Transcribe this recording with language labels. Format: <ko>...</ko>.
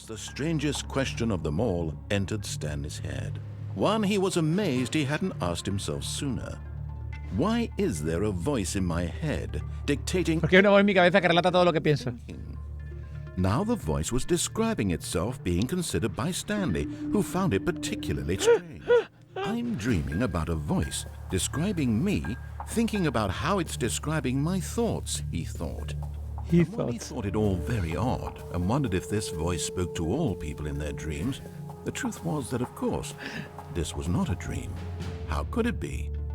<en>Perhaps the strangest question of them all entered Stanley's head. One he was amazed he hadn't asked himself sooner. Why is there a voice in my head dictating?</en> <es>Porque hay una voz en mi cabeza que relata todo lo que pienso.</es> <en>Now the voice was describing itself being considered by Stanley, who found it particularly strange. I'm dreaming about a voice describing me, thinking about how it's describing my thoughts, he thought. He And when he thought. thought it all very odd and wondered if this voice spoke to all people in their dreams, the truth was that, of course, this was not a dream. How could it be?</en>